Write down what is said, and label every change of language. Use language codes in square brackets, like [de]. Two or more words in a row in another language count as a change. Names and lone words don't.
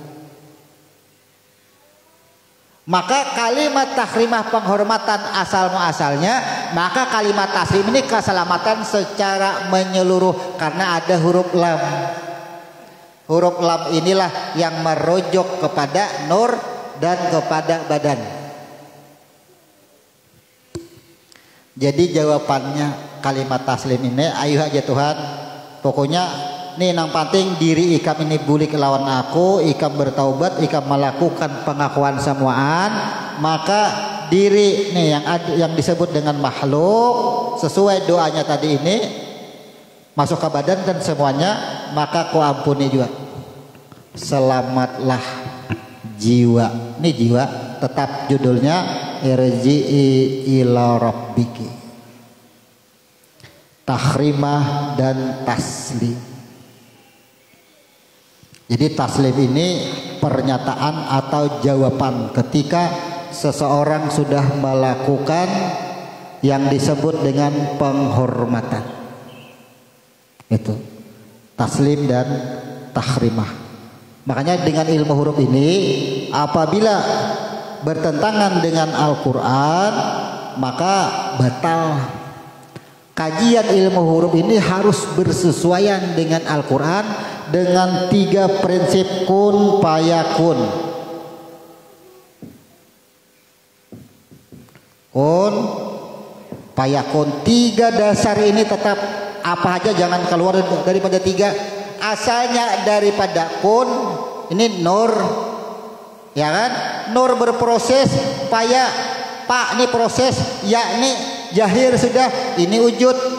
[id] Maka kalimat tahrimah penghormatan asal muasalnya, maka kalimat taslim ini keselamatan secara menyeluruh karena ada huruf lam. Huruf lam inilah yang merujuk kepada nur dan kepada badan. [bjn] Jadi jawabannya kalimat taslim ini, ayo aja Tuhan, pokoknya nih nang penting diri ikam ini bulik lawan aku, ikam bertaubat, ikam melakukan pengakuan semuaan, [id] maka diri nih yang disebut dengan makhluk sesuai doanya tadi ini masuk ke badan dan semuanya, maka ku ampuni juga. Selamatlah jiwa. Ini jiwa tetap judulnya [ar] ارجعي إلى ربك. [id] Tahrimah dan taslim. Jadi taslim ini pernyataan atau jawaban ketika seseorang sudah melakukan yang disebut dengan penghormatan. Itu taslim dan tahrimah. Makanya dengan ilmu huruf ini apabila bertentangan dengan Al-Quran maka batal. Kajian ilmu huruf ini harus bersesuaian dengan Al-Quran dengan 3 prinsip [ar] كن فيكون. كن فيكون, [id] 3 dasar ini tetap, apa aja jangan keluar daripada 3. Asalnya daripada kun, ini nur, ya kan? Nur berproses, paya, pak ini proses, ya ini jahir sudah, ini wujud.